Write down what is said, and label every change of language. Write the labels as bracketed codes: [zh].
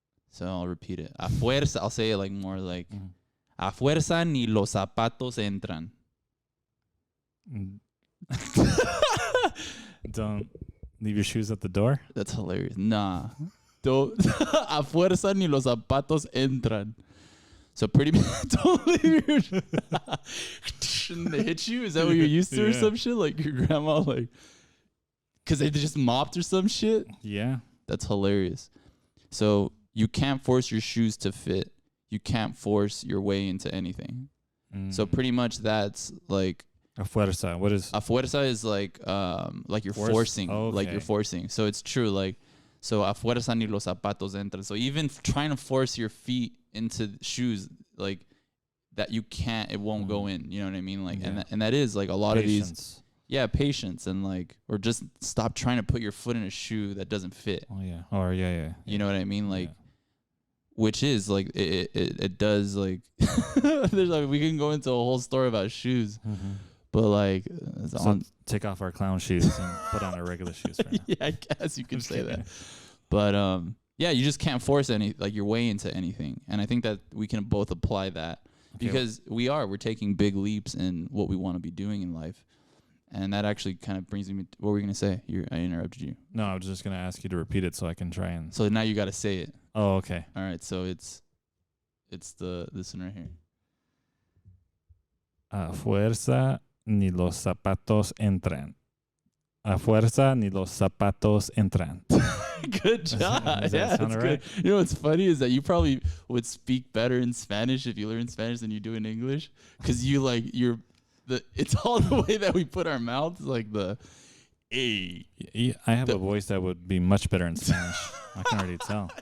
[en] So I'll repeat it. [es] A fuerza, [en] I'll say it like more like, [es] a fuerza ni los zapatos entran. [en] Don't leave your shoes at the door. That's hilarious. Nah. Don't. [es] A fuerza ni los zapatos entran. [en] So pretty much, don't leave your and they hit you? Is that what you're used to or some shit? Like your grandma, like, because they just mopped or some shit? Yeah. That's hilarious. So you can't force your shoes to fit. You can't force your way into anything. So pretty much that's like [es] a fuerza. [en] What is [es] a fuerza? [en] Is like you're forcing, like you're forcing. So it's true. Like, so [es] a fuerza ni los zapatos entran. [en] So even trying to force your feet into shoes, like that, you can't. It won't go in. You know what I mean? Like, and that is like a lot patience. Of these. Yeah, patience and like, or just stop trying to put your foot in a shoe that doesn't fit. Oh yeah. Or yeah. You know what I mean? Like. Which is like it does like there's like we can go into a whole story about shoes, but like so take off our clown shoes and put on our regular shoes. Right now. Yeah, I guess you could say that. But yeah, you just can't force your way into anything, and I think that we can both apply that because we're taking big leaps in what we want to be doing in life, and that actually kind of brings me. What were we gonna say? I interrupted you. No, I was just gonna ask you to repeat it so I can try and. So now you got to say it. Oh, okay. All right, so it's this one right here. [es] A fuerza ni los zapatos entran. A fuerza ni los zapatos entran. [en] Good job. Does that sound right? Good. You know what's funny is that you probably would speak better in Spanish if you learn Spanish than you do in English, because it's all the way that we put our mouths, like the A. Yeah, I have a voice that would be much better in Spanish. I can already tell.